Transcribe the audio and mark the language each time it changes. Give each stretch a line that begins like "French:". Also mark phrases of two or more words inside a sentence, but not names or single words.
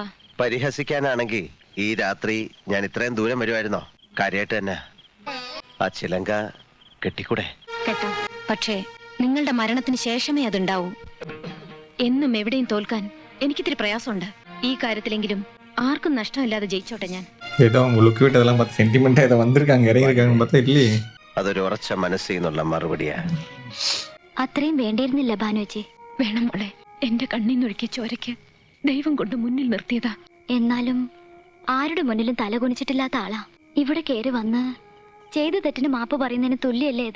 Malayalam: പരിഹസിക്കാനാണെങ്കിൽ ഈ രാത്രി ഞാൻ ഇത്രയും ദൂരം വരുമായിരുന്നോ? കാര്യമായിട്ട് തന്നെ ആ ചിലങ്ക കെട്ടിക്കൂടെ? കേട്ടോ, പക്ഷേ നിങ്ങളുടെ മരണത്തിന് ശേഷമേ അതുണ്ടാവൂ. എന്നും എവിടെയും തോൽക്കാൻ എനിക്കിത്തിരി പ്രയാസമുണ്ട്. ഈ കാര്യത്തിലെങ്കിലും ആർക്കും നഷ്ടമില്ലാതെ ജയിച്ചോട്ടെ ഞാൻ.
Tamil: ஏதோ அவங்க லுக் விட்டு அதெல்லாம் பார்த்து சென்டிமெண்ட்டாக இதை வந்திருக்காங்க இறங்கியிருக்காங்கன்னு பார்த்தா இல்லையே.
Malayalam: അതൊരു ഉറച്ച മനസ്സിൽ നിന്നുള്ള മറുപടിയാ. അത്രയും വേണ്ടിയിരുന്നില്ല ഭാനുവച്ചി. വേണം മോളെ, എന്റെ കണ്ണീന്നൊഴുക്കിയ ചോരയ്ക്ക് ദൈവം കൊണ്ട് മുന്നിൽ നിർത്തിയതാ. എന്നാലും ആരുടെ മുന്നിലും തലകുനിച്ചിട്ടില്ലാത്ത ആളാ. ഇവിടെ കയറി വന്ന് ചെയ്ത തെറ്റിന് മാപ്പ് പറയുന്നതിന് തുല്യല്ലേ ഇത്?